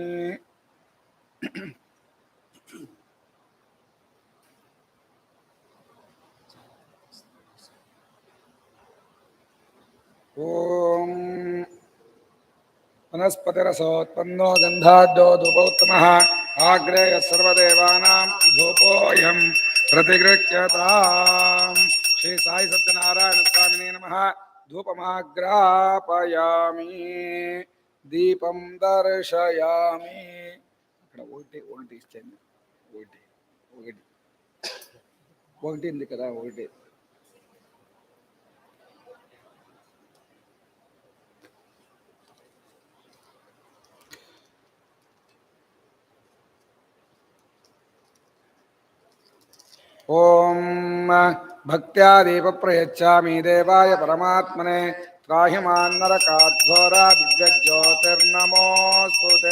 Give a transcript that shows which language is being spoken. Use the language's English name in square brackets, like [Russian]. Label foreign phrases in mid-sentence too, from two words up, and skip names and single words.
[Sanskrit] ओम वनस्पतिरसोत्पन्नो गन्धाढ्यो धूपोत्तमः। आग्रेय सर्वदेवानां धूपोऽयं प्रतिगृह्यताम्। श्री साई सत्यनारायण स्वामिने नमः। धूपमाग्रापयामि। దీపం దర్శయామి. [Telugu] అక్కడ ఒకటి ఒకటి ఇచ్చాను, ఒకటి ఒకటి ఒకటి ఉంది కదా, ఒకటి. [Sanskrit] ఓం భక్త్యా దీప ప్రయచ్చామి దేవాయ పరమాత్మనే త్రాహి మాన్నరకాఘోరా దివ్యజ్యోతిర్నమోస్తుతే.